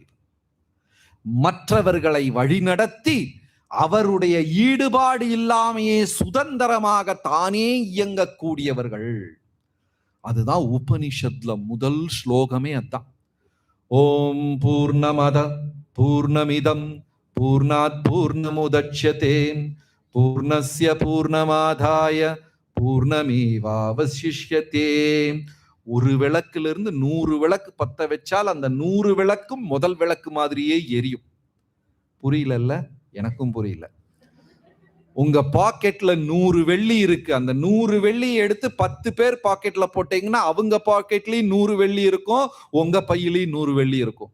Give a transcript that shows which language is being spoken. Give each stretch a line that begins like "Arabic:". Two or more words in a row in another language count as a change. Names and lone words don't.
Tamil: மற்றவர்களை வழிநடத்தி அவருடைய ஈடுபாடு இல்லாமையே சுதந்திரமாக தானே இயங்கக்கூடியவர்கள். அதுதான் உபனிஷத்ல முதல் ஸ்லோகமே அதான்.
Sanskrit: ओम् पूर्णमद पूर्णमिदम् पूर्णात् पूर्णमुदच्यते पूर्णस्य पूर्णमादाय पूर्णमेवावशिष्यते.
Tamil: ஒரு விளக்கிலிருந்து 100 விளக்கு பத்த வச்சால் அந்த 100 விளக்கும் முதல் விளக்கு மாதிரியே எரியும். புரியல? எனக்கும் புரியல. உங்க பாக்கெட்ல 100 வெள்ளி இருக்கு. அந்த 100 வெள்ளி எடுத்து 10 பேர் பாக்கெட்ல போட்டீங்கன்னா அவங்க பாக்கெட்லயும் 100 வெள்ளி இருக்கும், உங்க பையிலையும் 100 வெள்ளி இருக்கும்.